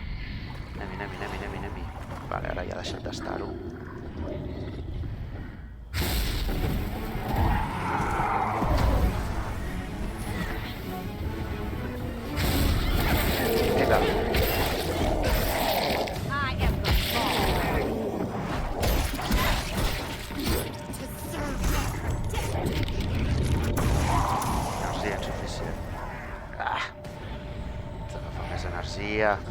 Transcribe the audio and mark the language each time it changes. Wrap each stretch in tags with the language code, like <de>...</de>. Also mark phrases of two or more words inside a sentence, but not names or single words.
<ca>Anem-hi. Vale, ara ja ha deixat d'estar-ho. Mira.</ca> <en>I am the law. To serve them.</en> <ca>Energia insuficient. S'agafa més energia.</ca>